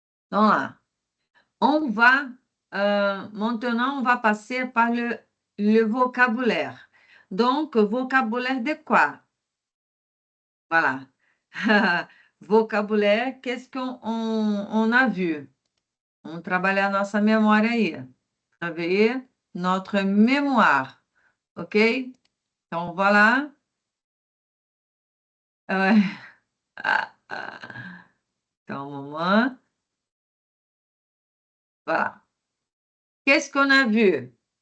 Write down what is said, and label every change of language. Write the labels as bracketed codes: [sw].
[fr] Donc là, on va, maintenant, on va passer par le vocabulaire. Donc, vocabulaire de quoi? Voilà. Vocabulaire, qu'est-ce qu'on a vu? [pt] On trabalha a nossa memória aí. [fr] Travailler notre mémoire. [pt] OK? Então, voilà. [fr] Ouais. Ah, ah. Então, moment. Voilà. Qu'est-ce qu'on a vu?